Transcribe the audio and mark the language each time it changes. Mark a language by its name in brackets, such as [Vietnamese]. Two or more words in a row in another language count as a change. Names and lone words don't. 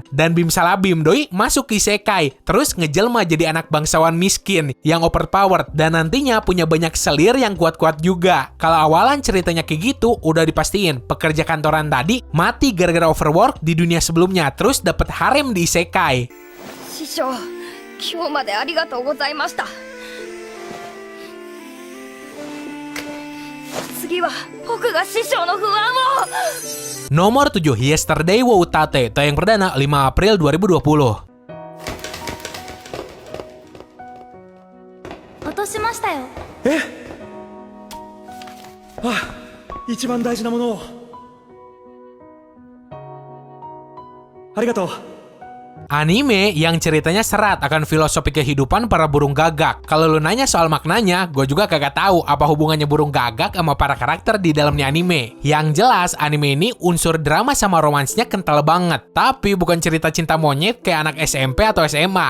[Indonesian] Dan bimsalabim Doi masuk ke isekai. Terus ngejelma jadi anak bangsawan miskin yang overpowered dan nantinya punya banyak selir yang kuat-kuat juga. Kalau awalan ceritanya kayak gitu, udah dipastiin pekerja kantoran tadi mati gara-gara overwork di dunia sebelumnya, terus dapet harem di isekai. [Japanese] 師匠、今日までありがとうございました. 次は僕が師匠の不安を. Nomor 7, Yesterday wo Utate, tayang perdana 5 April 2020. 落としましたよ。一番大事なものをありがとう。 [Indonesian] Anime yang ceritanya serat akan filosofi kehidupan para burung gagak. Kalau lu nanya soal maknanya, gue juga kagak tahu apa hubungannya burung gagak sama para karakter di dalamnya anime. Yang jelas, anime ini unsur drama sama romansnya kental banget. Tapi bukan cerita cinta monyet kayak anak SMP atau SMA.